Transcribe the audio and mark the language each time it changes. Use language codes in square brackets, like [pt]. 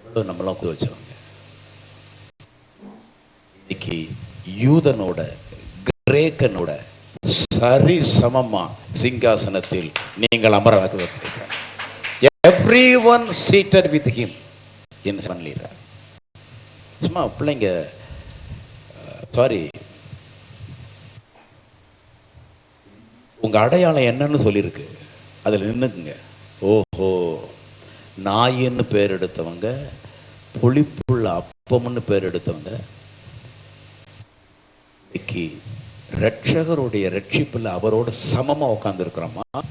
[ta] நம்மளாம் வச்சவங்க இன்னைக்கு யூதனோட கிரேக்கனோட சரி சமமா சிங்காசனத்தில் நீங்கள் அமரவாக வைத்திருக்கிறார். [en] Everyone seated with him in heavenly realm. [ta] சும்மா பிள்ளைங்க சாரி, உங்க அடையாளம் என்னன்னு சொல்லியிருக்கு, அதுல நின்னுக்குங்க. ஓஹோ, நாயின்னு பேர் எடுத்தவங்க, புளிப்புள்ள அப்பம்னு பேர் எடுத்தவங்க, இன்னைக்கு ரட்சகருடைய ரட்சிப்புல அவரோட சமமா உட்கார்ந்து இருக்கிறோமா?